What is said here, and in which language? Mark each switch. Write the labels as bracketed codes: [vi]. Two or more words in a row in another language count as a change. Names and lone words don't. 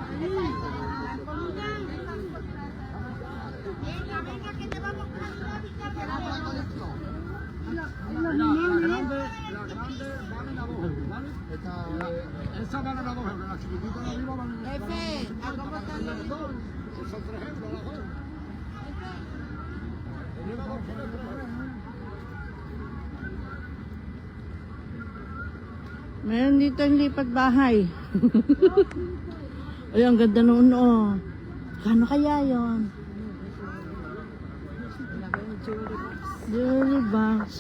[es] Venga, venga, que te vamos a ayudar a picar de la Esa vale a 2 euros, la chiquitita de arriba vale Jefe, ¿a cómo están los dos? son 3 euros las dos. [tl] Meron dito yung lipat bahay. Ay, ang ganda noon, oh. Kano kaya yon? [en] Jewelry box.